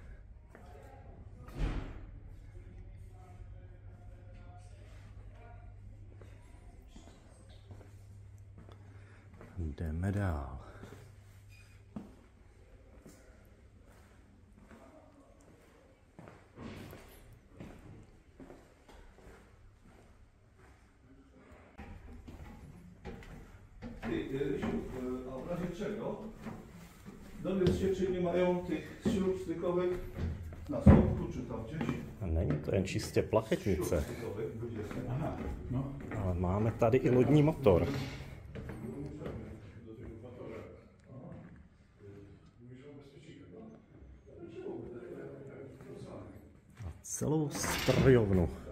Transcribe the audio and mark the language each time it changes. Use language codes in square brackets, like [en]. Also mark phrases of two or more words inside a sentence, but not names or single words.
[cs] Jdeme dál. [pl] A w razie czego dowiedzcie, czy nie mają tych śrub stykowych na słupku, czy tam gdzieś. [cs] Není to jen čistě plachetnice, Aha, no. ale máme tady i lodní motor. A celou strojovnu.